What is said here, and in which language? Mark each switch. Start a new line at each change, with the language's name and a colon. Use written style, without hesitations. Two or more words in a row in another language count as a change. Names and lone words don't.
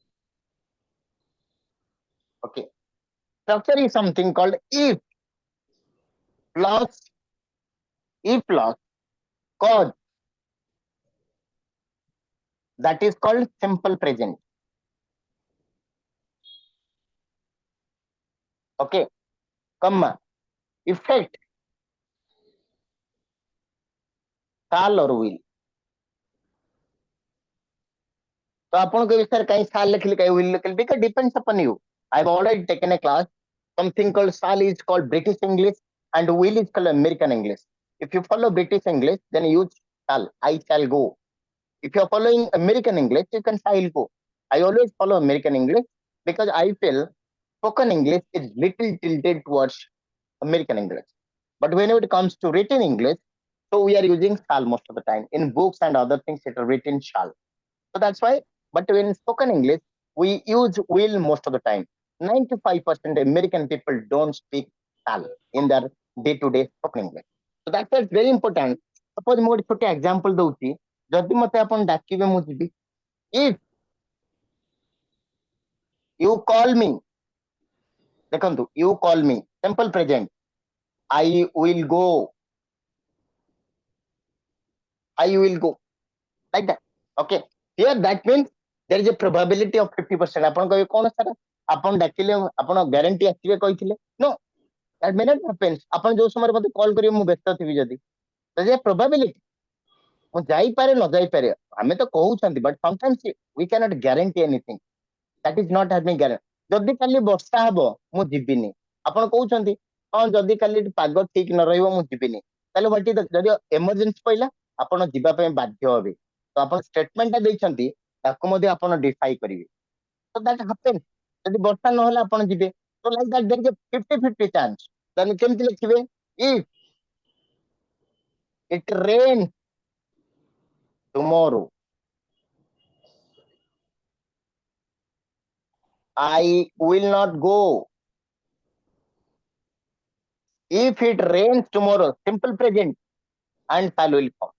English: Okay, structure is something called plus if plus cause, that is called simple present. Okay, comma effect shall or will.
Hindi: तो आपन को सर कहीं shall लिखले कहीं will लिखले
English: because depends upon you. I've already taken a class. Something called shall is called British English and will is called American English. If you follow British English, then use shall. I shall go. If you're following American English, you can shall go. I always follow American English because I feel spoken English is little tilted towards American English. But whenever it comes to written English, so we are using shall most of the time. In books and other things, it are written shall. So that's why, but when spoken English, we use will most of the time. 95% American people don't speak shall in their day-to-day spoken English. So that's why it's very important.
Odia: Suppose ମୁଁ ଗୋଟେ ଛୋଟ example ଦଉଛି, ଯଦି ମତେ ଆପଣ ଡାକିବେ ମୁଁ ଯିବି.
English: If you call me, ଦେଖନ୍ତୁ, you call me, simple present, I will go, I will go, like that. Okay, here that means there is a probability of 50%.
Odia: ଆପଣ କହିବେ କଣ ସାର୍ ଆପଣ ଡାକିଲେ ଆପଣ ଗ୍ୟାରେଣ୍ଟି ଆସିବେ କହିଥିଲେ?
English: No, that may not happen.
Odia: ଆପଣ ଯୋଉ ସମୟରେ ମତେ କଲ୍ କରିବେ ମୁଁ ବ୍ୟସ୍ତ ଥିବି ଯଦି,
English: there is a probability
Odia: ମୁଁ ଯାଇପାରେ ନ ଯାଇପାରେ, ଆମେ ତ କହୁଛନ୍ତି,
English: but sometimes we cannot guarantee anything. That is not having guarantee.
Odia: ଯଦି କାଲି ବର୍ଷା ହବ ମୁଁ ଯିବିନି, ଆପଣ କହୁଛନ୍ତି ହଁ ଯଦି କାଲି ପାଗ ଠିକ ନ ରହିବ ମୁଁ ଯିବିନି, ତାହେଲେ
English: what is the,
Odia: ଯଦି emergency ପଇଲା ଆପଣ ଯିବା ପାଇଁ ବାଧ୍ୟ ହେବେ, ତ ଆପଣ statement ଟା ଦେଇଛନ୍ତି ତାକୁ ମଧ୍ୟ ଆପଣ defy କରିବେ.
English: So that happens.
Odia: ଯଦି ବର୍ଷା ନହେଲେ ଆପଣ ଯିବେ,
English: so like that there is a 50-50 chance.
Odia: ତାହେଲେ କେମିତି ଲେଖିବେ?
English: If it rains tomorrow, I will not go. If it rains tomorrow, simple present and shall will come.